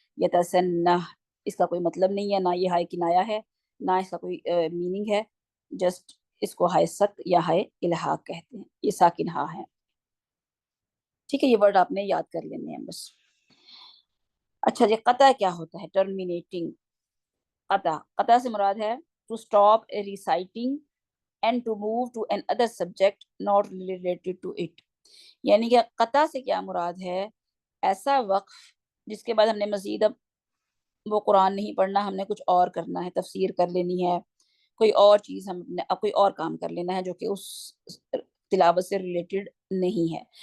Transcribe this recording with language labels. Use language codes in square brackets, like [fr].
[ur] یتسنہ, اس کا کوئی مطلب نہیں ہے, نہ یہ ہائے کنایا ہے, نہ اس کا کوئی میننگ ہے, جسٹ اس کو ہائے سخت یا ہائے الحاق کہتے ہیں, یہ ساکن ہا ہے. ٹھیک ہے, یہ ورڈ آپ نے یاد کر لینے ہیں بس. اچھا جی, قطع کیا ہوتا ہے؟ ٹرمینیٹنگ. قطع سے مراد ہے [en] to stop a reciting and to move to another subject not related to it. [ur] یعنی کہ قطع سے کیا مراد ہے؟ ایسا وقف جس کے بعد ہم نے مزید اب وہ قرآن نہیں پڑھنا, ہم نے کچھ اور کرنا ہے, تفسیر کر لینی ہے, کوئی اور چیز ہم نے اب کوئی اور کام کر لینا ہے جو کہ اس تلاوت سے ریلیٹڈ نہیں ہے.